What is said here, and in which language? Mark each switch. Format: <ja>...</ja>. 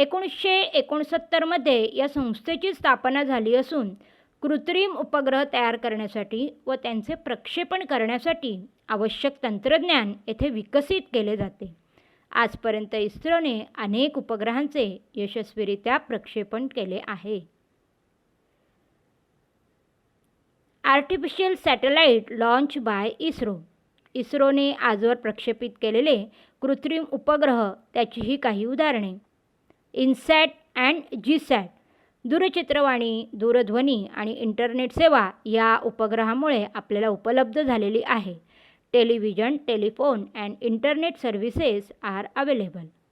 <mr>1969 मध्ये या संस्थेची स्थापना झाली असून कृत्रिम उपग्रह तयार करण्यासाठी व त्यांचे प्रक्षेपण करण्यासाठी आवश्यक तंत्रज्ञान येथे विकसित केले जाते. आजपर्यंत इस्रोने अनेक उपग्रहांचे यशस्वीरित्या प्रक्षेपण केले आहे.</mr> <en>Artificial satellite launch by ISRO.</en> <mr>इस्रोने आजवर प्रक्षेपित केलेले कृत्रिम उपग्रह त्याचीही काही उदाहरणे. INSAT and GSAT. दूरचित्रवाणी, दूरध्वनी आणि इंटरनेट सेवा या उपग्रहामुळे आपल्याला उपलब्ध झालेली आहे.</mr> <en>Television, telephone and internet services are available.</en>